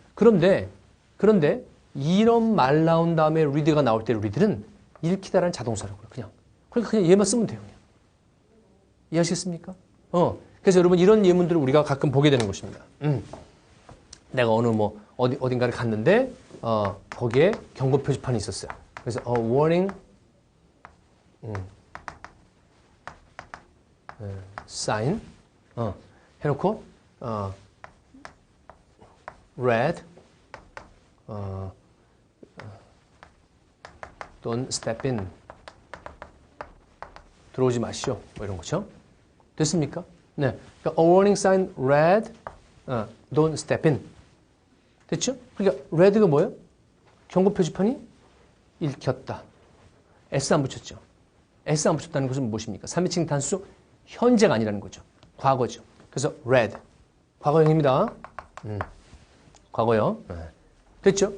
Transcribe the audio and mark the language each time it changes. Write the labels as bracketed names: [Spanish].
[Korean] 그런데 이런 말 나온 다음에 read가 나올 때 read는 읽히다라는 자동사라고요. 그러니까 그냥 얘만 쓰면 돼요. 그냥. 이해하시겠습니까? 그래서 여러분 이런 예문들을 우리가 가끔 보게 되는 것입니다. 내가 어딘가를 갔는데 거기에 경고 표지판이 있었어요. 그래서 [English] warning sign [Korean] 해놓고 [English] red don't step in [Korean] 들어오지 마시오. 뭐 이런 거죠. 됐습니까? 네. 그러니까 [English] a warning sign red don't step in. [Korean] 됐죠? 그러니까 red가 뭐예요? 경고 표지판이 읽혔다. S 안 붙였죠. S 안 붙였다는 것은 무엇입니까? 3인칭 단수 현재가 아니라는 거죠. 과거죠. 그래서 red. 과거형입니다. 과거형. 됐죠?